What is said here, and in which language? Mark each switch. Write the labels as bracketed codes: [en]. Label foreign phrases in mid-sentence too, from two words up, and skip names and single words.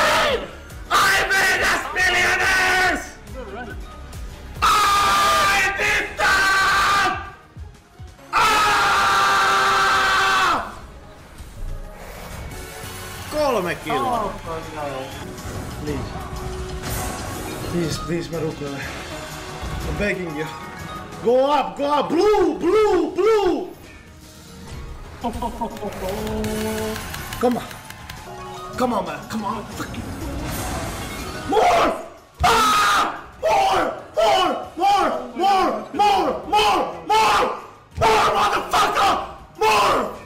[en] I made us millionaires! I did that! Ah! [fi] 3 kiloa. [en] Oh, no. [fi] Please, mä rukoilen. [en] I'm begging you. Go up! Blue! Come on, man. Come on. More! Ah! More, motherfucker! More!